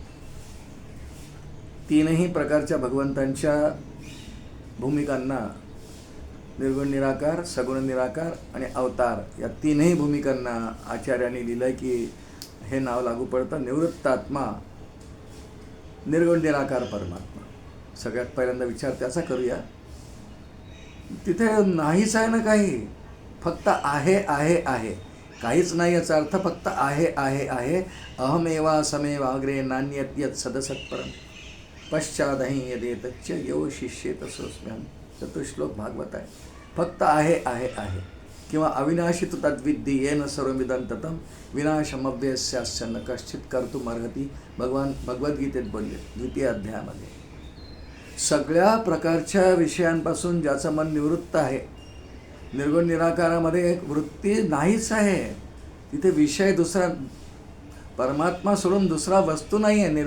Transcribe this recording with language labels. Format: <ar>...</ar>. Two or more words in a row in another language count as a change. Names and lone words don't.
<mr>3ही प्रकारच्या भगवंतांच्या भूमिकांना, निर्गुण निराकार, सगुण निराकार आणि अवतार, या 3ही भूमिकांना आचार्यांनी लिहिलं आहे की हे नाव लागू पडतं. निवृत्तात्मा, निर्गुण निराकार परमात्मा. सगळ्यात पहिल्यांदा विचार त्याचा करूया. तिथे नाहीच आहे ना काही, फक्त आहे आहे आहे, काहीच नाही याचा अर्थ फक्त आहे आहे आहे.</mr> <sa>अहमेवा समेव अग्रे नान्यत यत् सदसत्परम पश्चादहि यदेतच्च यो शिष्येत सोऽस्म्यहम्.</sa> <mr>चतुश्लोक भागवत आहे. फक्त आहे आहे आहे.</mr> <sa>किंवा अविनाशी तु तद्विद्धी येन सर्वमिदं ततं विनाशमव्ययस्यास्य न कश्चित कर्तुमर्हति.</sa> <mr>भगवान भगवद्गीतेत बोलले 2 अध्यायामध्ये. सगळ्या प्रकारच्या विषयांपासून ज्याचं मन निवृत्त आहे, निर्गुण निराकारामध्ये एक वृत्ती नाहीच आहे. तिथे विषय दुसरा, परमात्मा सोडून दुसरा वस्तू नाही आहे.</mr>